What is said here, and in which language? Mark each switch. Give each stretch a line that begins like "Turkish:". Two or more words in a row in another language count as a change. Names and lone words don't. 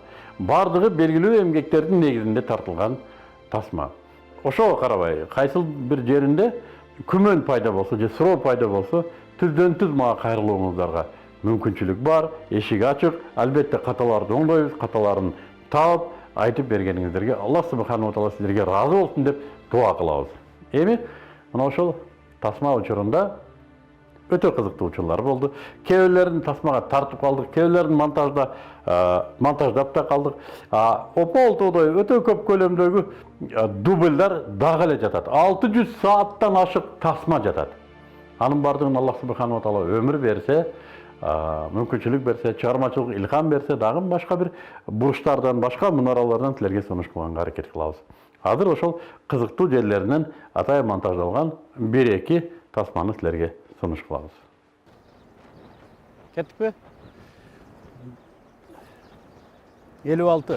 Kyrgyz: Бардыгы белгилүү эмгектердин негизинде тартылган тасма. Ошого карабай, кайсыл бир жеринде күмөн пайда болсо же суроо пайда болсо, түздөн түз мага кайрылууңуздарга мүмкүнчүлүк бар, эшик ачык. Албетте каталарды оңдойбуз, каталарын таап айтып бергениңиздерге Аллах
Arabic: سبحانه وتعالى
Kyrgyz: силерге ыраазы болсун деп дуа кылабыз. Эми мына ошол тасма учурунда өтө кызыктуу учурлар болду. Кээ-бирлерин тасмага тартып калдык, кээ-бирлерин монтаждап да калдык. Ополтодой өтө көп көлөмдөгү дубльдар дагы эле жатат. 600 сааттан ашык тасма жатат. Анын бардыгын Аллах
Arabic: سبحانه وتعالى
Kyrgyz: өмүр берсе, мүмкүнчүлүк берсе, чыгармачылык илхам берсе, дагы башка бир бурчтардан, башка мунаралардан силерге сунуш кылганга аракет кылабыз. Азыр ошол кызыктуу жерлеринен Атай монтаждалган 1-2 тасманы силерге сунуш кылабыз. Кеттикпи? 56.